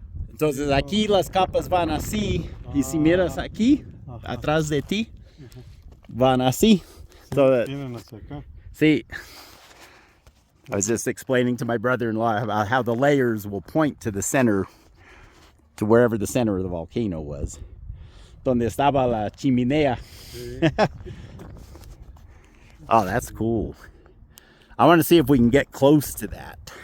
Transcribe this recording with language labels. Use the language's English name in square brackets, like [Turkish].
[Spanish] Entonces aquí las capas van así, y si miras aquí, atrás de ti, van así. [English] So see, I was just explaining to my brother-in-law about how the layers will point to the center, to wherever the center of the volcano was. [Spanish] Donde estaba la chimenea. [English] Oh, that's cool. I want to see if we can get close to that.